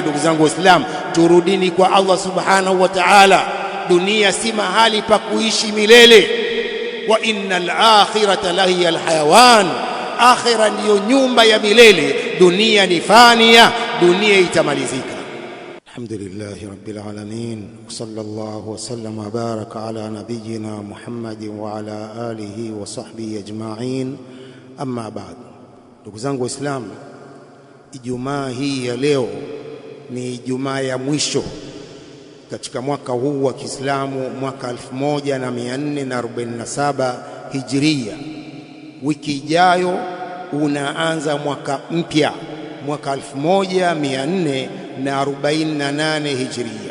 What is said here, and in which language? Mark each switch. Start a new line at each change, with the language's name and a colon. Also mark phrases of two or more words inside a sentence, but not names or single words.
Swahili: Ndugu zangu Waislamu, turudini kwa Allah
Arabic: سبحانه وتعالى.
Swahili: Dunia si mahali pa kuishi milele.
Arabic: وإن الآخرة لهي الحيوان,
Swahili: akhira ndiyo nyumba ya milele. Dunia ni fania, dunia itamalizika.
Arabic: الحمد لله رب العالمين صلى الله وسلم وبارك على نبينا محمد وعلى آله وصحبه أجمعين. أما بعد,
Swahili: ndugu zangu Waislamu, Ijumaa hii ya leo ni Ijumaa ya mwisho katika mwaka huu wa Kiislamu, mwaka 1447 Hijria. Wiki ijayo unaanza mwaka mpya, mwaka 1448 Hijria.